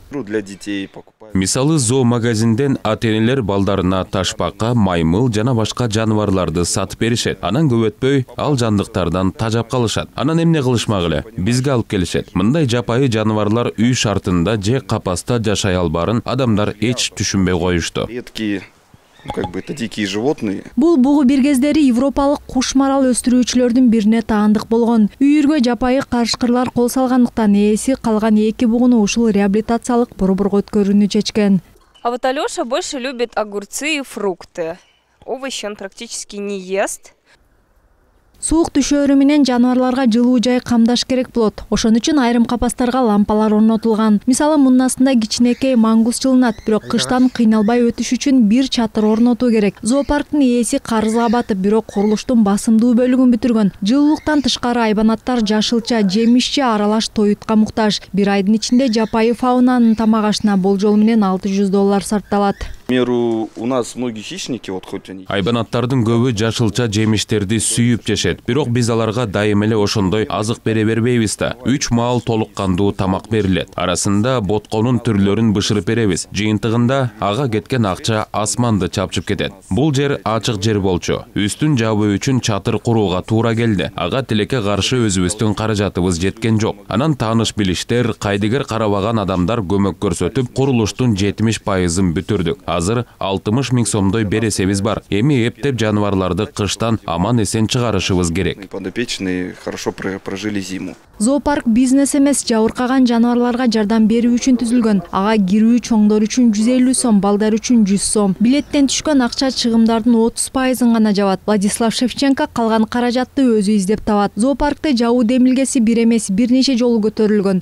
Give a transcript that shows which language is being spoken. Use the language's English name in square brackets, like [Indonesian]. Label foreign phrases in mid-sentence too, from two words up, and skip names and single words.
[Kyrgyz] Мисалы зоомагазинден ата-энелер балдарына ташпакка, маймыл жана башка жаныбарларды сатып беришет. Анан көп өтпөй ал жандыктардан тажап калышат. Анан эмне кылышмак эле? Бизге алып келишет. Мындай жапайы жаныбарлар үй шартында же капаста жашай албарын адамдар эч түшүнбөй коюшту. [Russian] Это дикие животные. [Kyrgyz] Бул бугу бир кездери европалык куш марал өстүрүүчүлөрдүн бирине таандык болгон. Үйүргө жапайы карышкырлар кол салгандыктан ээси калган эки бугуну ушул реабилитациялык борборго өткөрүүнү чечкен. [Russian] А вот Алёша больше любит огурцы и фрукты. Овощи он практически не ест. [Kyrgyz] Суук түшөөрү менен жаныбарларга жылуу жай камдаш керек болот. Ошон үчүн айрым капастарга лампалар орнотулган. Мисалы мундасында кичинекей мангус жылынат, бирок кыштан кыйналбай өтүш үчүн бир чатыр орнотуу керек. Зоопарктын ээси карызга батып, бирок курулуштун басымдуу бөлүгүн бүтүргөн. Жылуулуктан тышкары айбанаттар жашылча, жемишче аралаш тоютка муктаж. Бир айдын ичинде жапайы фаунанын тамак ашына болжол менен $600 сарпталат. [Russian] У нас многие хищники, вот хоть они. [Kyrgyz] Айбанаттардын көбү жашылча жемиштерди сүйүп жешет. Бирок биз аларга дайым эле ошондой азык бере бербейбиз да. 3 маал толук кандуу тамак берилет. Арасында ботконун түрлөрүн бышырып беребиз. Жыйынтыгында ага кеткен акча асманды чапчып кетет. Бул жер ачык жер болчу. Үстүн жабуу үчүн чатыр курууга туура келди. Ага тилекке каршы өзүбүздүн каражатыбыз жеткен жок. Анан тааныш билиштер, кайдыгер карабаган адамдар көмөк көрсөтүп, курулуштун 70%-ын бүтүрдүк. Азыр 60 000 сомдой бересебиз бар. Эми эптеп жаныбарларды кыштан аман эсен чыгарышыбыз керек. [Russian] Подопечные хорошо прожили зиму. [Kyrgyz] Зоопарк бизнес эмес, жабыркаган жаныбарларга жардам берүү үчүн түзүлгөн. Ага кирүү чоңдор үчүн 150 сом, балдар үчүн 100 сом. Билеттен түшкөн акча чыгымдардын 30%-ын гана жабат. Владислав Шевченко калган каражатты өзү издеп табат. Зоопаркта жабуу демилгеси бир эмес, бир нече жолу көтөрүлгөн.